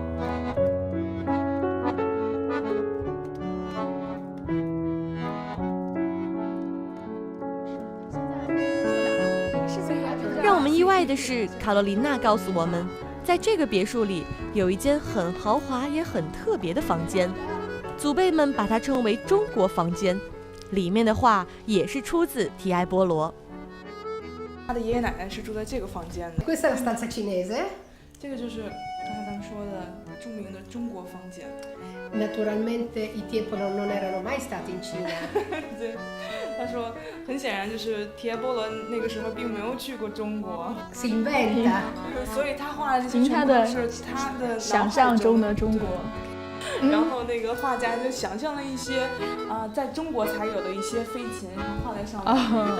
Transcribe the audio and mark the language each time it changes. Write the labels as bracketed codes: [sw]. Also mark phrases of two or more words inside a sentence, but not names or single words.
[zh] 让我们意外的是，卡罗琳娜告诉我们，在这个别墅里有一间很豪华也很特别的房间，祖辈们把它称为中国房间，里面的画也是出自提埃波罗。他的爷爷奶奶是住在这个房间的。 [it] Questa è la stanza cinese. [zh] 这个就是刚才咱们说的著名的中国房间。 [it] Naturalmente i Tiepolo non erano mai stati in Cina. [zh] 对，他说很显然就是提埃波罗那个时候并没有去过中国， [it] Si inventa. [zh] 所以他画的这些全部都是他的想象中的中国。然后那个画家就想象了一些在中国才有的一些飞禽，然后画在上面。